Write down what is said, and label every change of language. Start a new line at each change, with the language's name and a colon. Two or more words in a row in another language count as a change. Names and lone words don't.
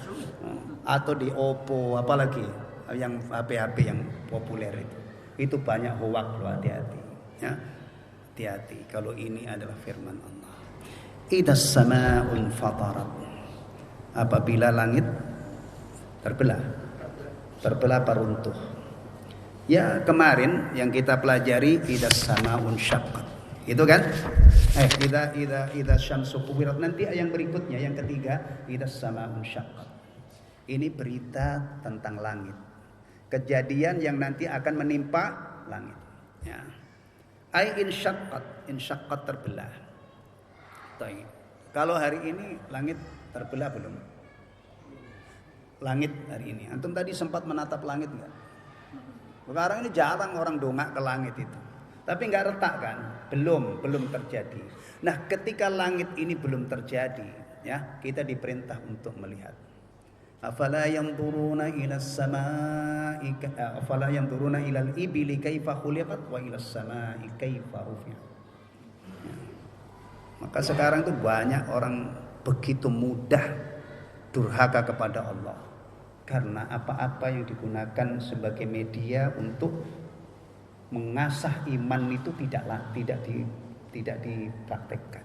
Indonesian: Atau di Oppo, apalagi yang HP-HP yang populer itu banyak hoak loh, hati-hati. Ya, hati-hati kalau ini adalah firman Allah.
Arabic: إذا السماء انفطرت.
Indonesian: Apabila langit terbelah runtuh. Ya kemarin yang kita pelajari
Arabic: إذا السماء انشقت.
Indonesian: Itu kan?
Arabic: إذا الشمس كورت.
Indonesian: Nanti yang berikutnya yang ketiga
Arabic: إذا السماء انشقت.
Indonesian: Ini berita tentang langit. Kejadian yang nanti akan menimpa langit. Ya.
Arabic: أي انشقت
Indonesian: terbelah. Kalau hari ini langit terbelah belum? Langit hari ini. Antum tadi sempat menatap langit enggak? Sekarang ini jarang orang dongak ke langit itu. Tapi enggak retak kan? Belum terjadi. Nah, ketika langit ini belum terjadi, ya, kita diperintah untuk melihat.
Arabic: أفلا ينظرون إلى السماء أفلا ينظرون إلى الإبل كيف خلقت وإلى السماء كيف رفعت.
Indonesian: Maka sekarang itu banyak orang begitu mudah durhaka kepada Allah karena apa-apa yang digunakan sebagai media untuk mengasah iman itu tidak dipraktekkan.